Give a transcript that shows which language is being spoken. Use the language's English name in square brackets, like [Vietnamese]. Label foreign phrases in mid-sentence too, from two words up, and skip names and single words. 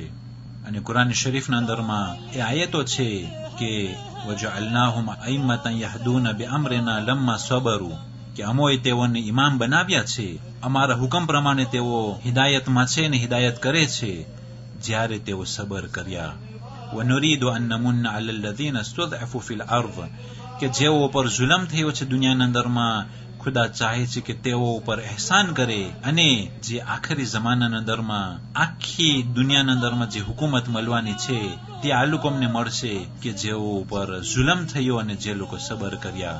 [Gujarati] અને કુરાન શરીફના અંદરમાં એ આયતો છે કે [Arabic] وجعلناهم أئمة يهدون بأمرنا لما صبروا، [Gujarati] કે અમોએ તેઓને ઇમામ બનાવ્યા છે, અમારા હુકમ પ્રમાણે તેઓ હિદાયતમાં છે ને હિદાયત કરે છે જ્યારે તેઓ સબર કર્યા۔ [Arabic] وَنُرِيدُ أَن نَّمُنَّ عَلَى الَّذِينَ اسْتُضْعِفُوا فِي الْأَرْضِ، [Gujarati] કે જેઓ ઉપર જુલમ થયો છે દુનિયાના અંદરમાં ખુદા ચાહે છે કે તેઓ ઉપર એહસાન કરે અને જે આખરી જમાનાના અંદરમાં આખી દુનિયાના અંદરમાં જે હુકુમત મળવાની છે તે આ લોકોને મળશે કે જેઓ ઉપર જુલમ થયો અને જે લોકો સબર કર્યા۔